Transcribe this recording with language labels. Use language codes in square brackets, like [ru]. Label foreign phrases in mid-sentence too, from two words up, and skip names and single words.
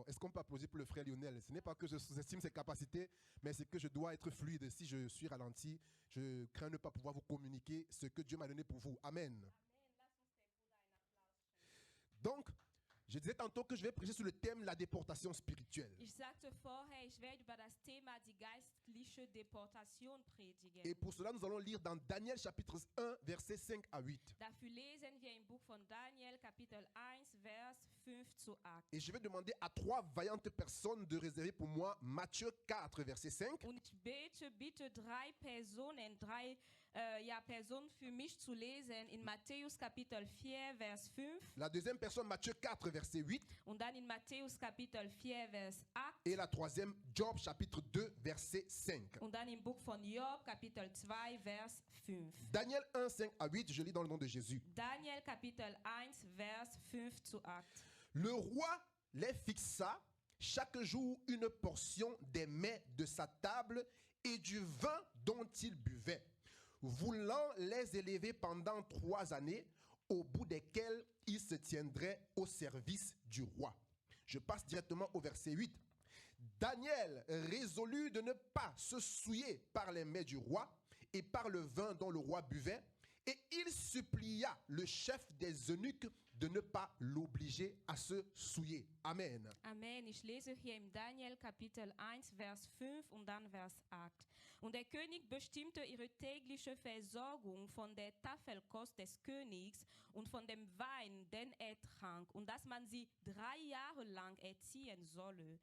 [fr] Est-ce qu'on peut applaudir pour le frère Lionel? Ce n'est pas que je sous-estime ses capacités, mais c'est que je dois être fluide. Si je suis ralenti, je crains ne pas pouvoir vous communiquer ce que Dieu m'a donné pour vous. Amen. Donc, je disais tantôt que je vais prêcher sur le thème la déportation spirituelle. [de] Ich sagte vorher, ich werde über das Thema die geistliche Deportation predigen. [fr] Et pour cela, nous allons lire dans Daniel chapitre 1, versets 5 à 8. [de] Dafür lesen wir im Buch von Daniel, Kapitel 1, Vers 5 zu 8. [fr] Et je vais demander à 3 vaillantes personnes de réserver pour moi Matthieu 4, verset 5. [de] Und ich bete bitte 3 Personen, Personen für mich zu lesen in Matthäus Kapitel 4, Vers 5. [fr] La deuxième personne, Matthieu 4, verset 8. [de] Und dann in Matthäus Kapitel 4, Vers 8. [fr] Et la troisième, Job chapitre 2, verset 5. [de] Und dann im Buch von Job, Kapitel 2, Vers 5. [fr] Daniel 1, 5 à 8, je lis dans le nom de Jésus. [de] Daniel, Kapitel 1, Vers 5 zu 8. [fr] Le roi les fixa chaque jour une portion des mets de sa table et du vin dont il buvait, voulant les élever pendant 3 années, au bout desquelles il se tiendrait au service du roi. Je passe directement au verset 8. Daniel résolut de ne pas se souiller par les mets du roi et par le vin dont le roi buvait, et il supplia le chef des eunuques de ne pas l'obliger à se souiller. Amen. Amen. [de] Ich lese hier im Daniel Kapitel 1, Vers 5 und dann Vers 8. Und der König bestimmte ihre tägliche Versorgung von der Tafelkost des Königs und von dem Wein, den er trank, und dass man sie 3 Jahre lang erziehen solle.